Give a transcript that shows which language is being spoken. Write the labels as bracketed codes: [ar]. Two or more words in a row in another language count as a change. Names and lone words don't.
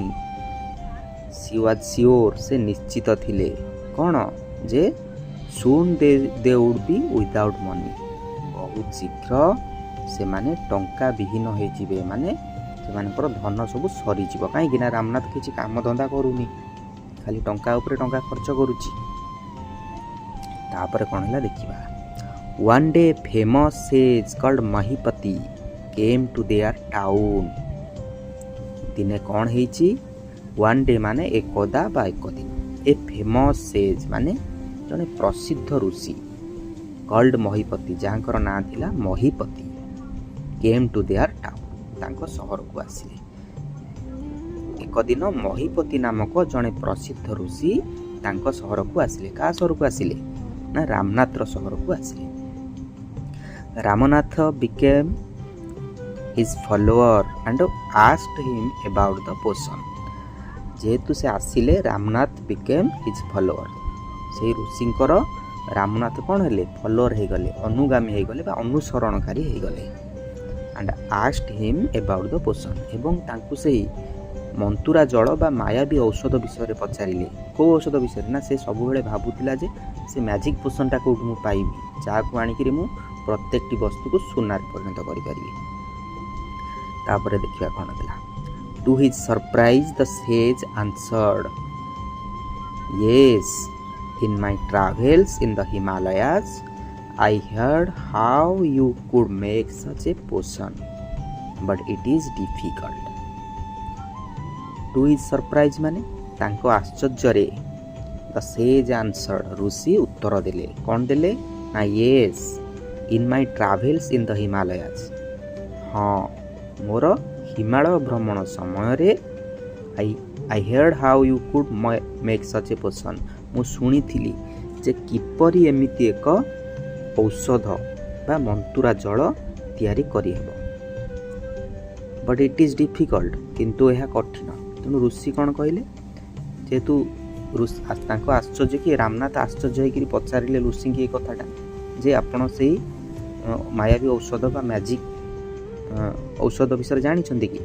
[en] She was sure, [or] ସେ ନିଶ୍ଚିତ ଥିଲେ କ'ଣ ଯେ [en] soon they would be without money. [or] ବହୁତ ଶୀଘ୍ର ସେମାନେ ଟଙ୍କା ବିହୀନ ହେଇଯିବେ, ମାନେ ସେମାନଙ୍କର ଧନ ସବୁ ସରିଯିବ। କାହିଁକି ନା ରାମନାଥ କିଛି କାମ ଧନ୍ଦା କରୁନି, ଖାଲି ଟଙ୍କା ଉପରେ ଟଙ୍କା ଖର୍ଚ୍ଚ କରୁଛି। ତାପରେ କ'ଣ ହେଲା ଦେଖିବା। [en] One day famous sage called Mahipati came to their town. [or] ଦିନେ କ'ଣ ହେଇଛି? [en] One day [or] ମାନେ ଏକଦା ବା ଏକ ଦିନ। [en] a famous sage [or] ମାନେ ଜଣେ ପ୍ରସିଦ୍ଧ ଋଷି କଲ୍ଡ ମହିପତି, ଯାହାଙ୍କର ନାଁ ଥିଲା ମହିପତି, [en] came to their town, [or] ତାଙ୍କ ସହରକୁ ଆସିଲେ। ଏକ ଦିନ ମହିପତି ନାମକ ଜଣେ ପ୍ରସିଦ୍ଧ ଋଷି ତାଙ୍କ ସହରକୁ ଆସିଲେ। କାହା ସହରକୁ ଆସିଲେ? ନା ରାମନାଥର ସହରକୁ ଆସିଲେ। [en] ରାମନାଥ became his follower and asked him about the potion. [or] ଯେହେତୁ ସେ ଆସିଲେ, [en] ରାମନାଥ became his follower. [or] ସେଇ ଋଷିଙ୍କର ରାମନାଥ କ'ଣ ହେଲେ? ଫଲୋଅର ହେଇଗଲେ, ଅନୁଗାମୀ ହେଇଗଲେ ବା ଅନୁସରଣକାରୀ ହେଇଗଲେ। [en] and asked him about the potion. [or] ଏବଂ ତାଙ୍କୁ ସେହି ମନ୍ତୁରା ଜଳ ବା ମାୟାବୀ ଔଷଧ ବିଷୟରେ ପଚାରିଲେ। କେଉଁ ଔଷଧ ବିଷୟରେ? ନା ସେ ସବୁବେଳେ ଭାବୁଥିଲା ଯେ ସେ [en] magic potionଟା [or] କେଉଁଠୁ ମୁଁ ପାଇବି, ଯାହାକୁ ଆଣିକିରି ମୁଁ ପ୍ରତ୍ୟେକଟି ବସ୍ତୁକୁ ସୁନାରେ ପରିଣତ କରିପାରିବି। ତାପରେ ଦେଖିବା କ'ଣ ଥିଲା। [en] To his surprise, the sage answered, Yes, in my travels in the Himalayas, I heard how you could make such a potion, but it is difficult. To his surprise [or] ମାନେ ତାଙ୍କ ଆଶ୍ଚର୍ଯ୍ୟରେ, [en] the sage answered, [or] ଋଷି ଉତ୍ତର ଦେଲେ। କ'ଣ ଦେଲେ? [en] ନା yes, in my travels in the Himalayas. [or] ହଁ, ମୋର ହିମାଳୟ ଭ୍ରମଣ ସମୟରେ [en] I heard how you could make such a potion. [or] ମୁଁ ଶୁଣିଥିଲି ଯେ କିପରି ଏମିତି ଏକ ଔଷଧ ବା ମନ୍ତୁରା ଜଳ ତିଆରି କରିହେବ। [en] but it is difficult, [or] କିନ୍ତୁ ଏହା କଠିନ। ତେଣୁ ଋଷି କ'ଣ କହିଲେ? ଯେହେତୁ ତାଙ୍କ ଆଶ୍ଚର୍ଯ୍ୟ କି ରାମନାଥ ଆଶ୍ଚର୍ଯ୍ୟ ହେଇକିରି ପଚାରିଲେ ଋଷିଙ୍କୁ ଏ କଥାଟା ଯେ ଆପଣ ସେଇ ମାୟାବୀ ଔଷଧ ବା ମ୍ୟାଜିକ୍ ଔଷଧ ବିଷୟରେ ଜାଣିଛନ୍ତି କି?